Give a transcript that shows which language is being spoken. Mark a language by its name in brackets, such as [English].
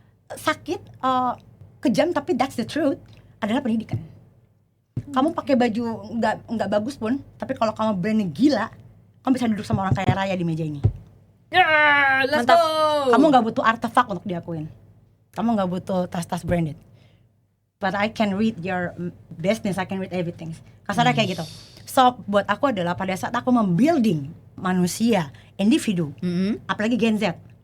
[Indonesian] Sakit, kejam, tapi [English] that's the truth, [Indonesian] adalah pendidikan. Kamu pakai baju nggak bagus pun, tapi kalau kamu brandnya gila, kamu bisa duduk sama orang kaya raya di meja ini. [English] Let's [Indonesian] Mantap. [English] go. [Indonesian] Kamu nggak butuh artefak untuk diakuin. Kamu nggak butuh tas-tas branded. [English] But I can read your business, I can read everything. [Indonesian] Kasarnya kayak gitu. So buat aku adalah pada saat aku membuilding manusia, individu, apalagi Gen Z.